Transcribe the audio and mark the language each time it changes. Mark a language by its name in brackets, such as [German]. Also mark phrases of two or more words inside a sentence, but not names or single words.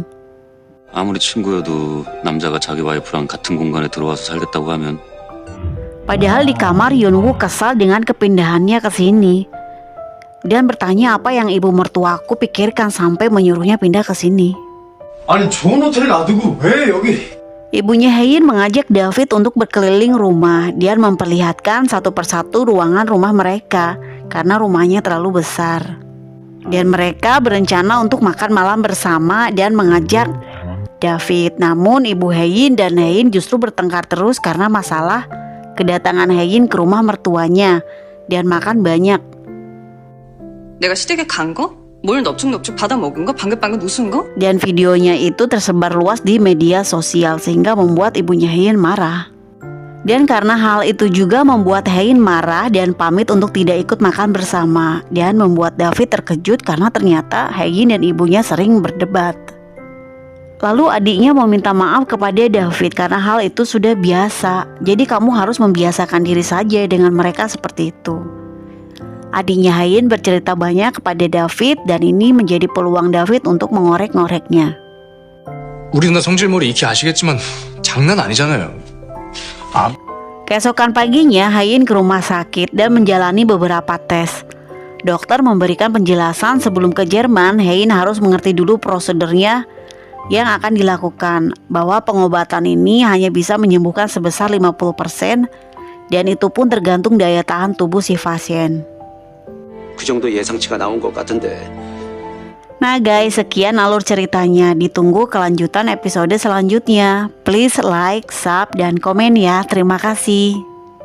[Korean] 아무리 친구여도 남자가 자기 와이프랑 같은 공간에 들어와서 살겠다고 하면 [Indonesian] Padahal di kamar Yunwoo kesal dengan kepindahannya ke sini. Dan bertanya apa yang ibu mertuaku pikirkan sampai menyuruhnya pindah ke sini. [Korean] 아니 좋은 호텔에 놔두고 왜 여기? [Indonesian] Ibunya Haein mengajak David untuk berkeliling rumah dan memperlihatkan satu persatu ruangan rumah mereka karena rumahnya terlalu besar. Dan mereka berencana untuk makan malam bersama dan mengajak David. Namun ibu Haein dan Haein justru bertengkar terus karena masalah kedatangan Haein ke rumah mertuanya dan makan banyak. [Korean] 내가 시댁에 간 거? 뭘 넙죽넙죽 받아 먹은 거? 방긋방긋 웃은 거? [Indonesian] Dan videonya itu tersebar luas di media sosial sehingga membuat ibunya Haein marah. Dan karena hal itu juga membuat Haein marah dan pamit untuk tidak ikut makan bersama. Dan membuat David terkejut karena ternyata Haein dan ibunya sering berdebat. Lalu adiknya mau minta maaf kepada David karena hal itu sudah biasa. Jadi kamu harus membiasakan diri saja dengan mereka seperti itu. Adiknya Hayin bercerita banyak kepada David dan ini menjadi peluang David untuk mengorek-ngoreknya. [Korean] 우리 누나 성질머리 익히 아시겠지만 장난 아니잖아요. [Indonesian] Keesokan paginya Hayin ke rumah sakit dan menjalani beberapa tes. Dokter memberikan penjelasan sebelum ke Jerman, Hayin harus mengerti dulu prosedurnya yang akan dilakukan, bahwa pengobatan ini hanya bisa menyembuhkan sebesar 50% dan itu pun tergantung daya tahan tubuh si pasien. [Korean] 그 정도 예상치가 나온 것 같은데. [Indonesian] Nah guys, sekian alur ceritanya. Ditunggu kelanjutan episode selanjutnya. [English] Please like, sub, [Indonesian] dan komen ya. Terima kasih.